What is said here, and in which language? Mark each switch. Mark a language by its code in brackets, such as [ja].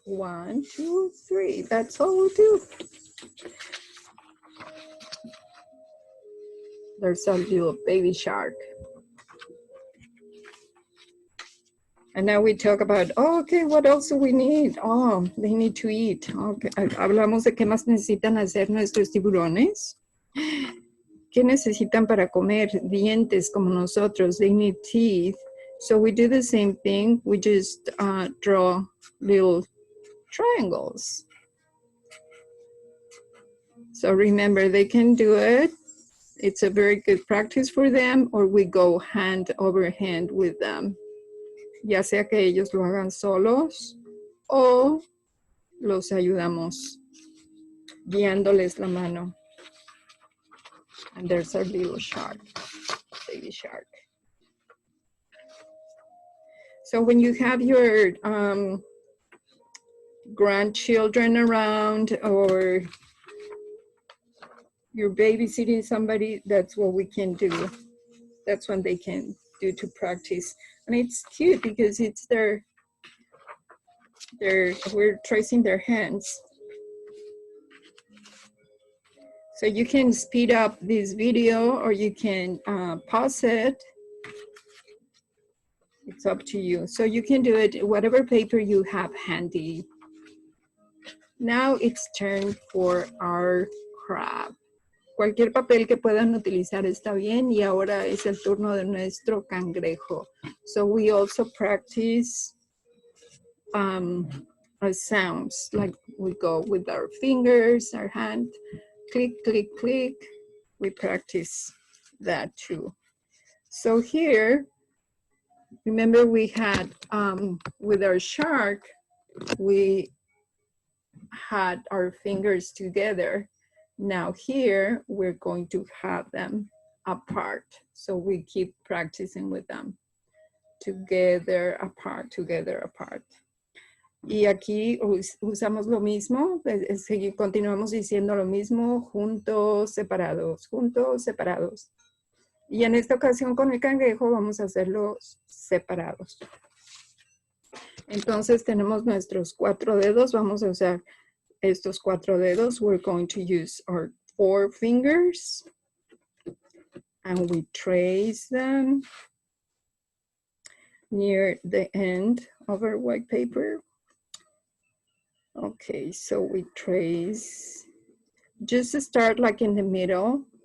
[en] 1, 2, 3. That's all we do. There's a little baby shark. And now we talk about, oh, okay, what else do we need? Oh, they need to eat. Okay. [es] Hablamos de qué más necesitan hacer nuestros tiburones. ¿Qué necesitan para comer? Dientes como nosotros. [en] They need teeth. So we do the same thing. We just draw little triangles. So remember, they can do it. It's a very good practice for them, or we go hand over hand with them. [es] Ya sea que ellos lo hagan solos o los ayudamos guiándoles la mano. [en] And there's our little shark, baby shark. So when you have your grandchildren around or you're babysitting somebody, that's what we can do. That's what they can do to practice. And it's cute because it's we're tracing their hands. So you can speed up this video or you can pause it. It's up to you. So you can do it whatever paper you have handy. Now it's turn for our crab. [es] Cualquier papel que puedan utilizar está bien, y ahora es el turno de nuestro cangrejo. [en] So we also practice sounds, like we go with our fingers, our hand, click, click, click. We practice that too. So here, remember we had, with our shark, we had our fingers together. Now here, we're going to have them apart. So we keep practicing with them. Together, apart, together, apart. [es] Y aquí usamos lo mismo, continuamos diciendo lo mismo, juntos, separados, juntos, separados. Y en esta ocasión con el cangrejo vamos a hacerlos separados. Entonces tenemos nuestros 4 dedos, vamos a usar estos 4 dedos. [en] We're going to use our 4 fingers and we trace them near the end of our white paper. Okay, so we trace, just to start like in the middle.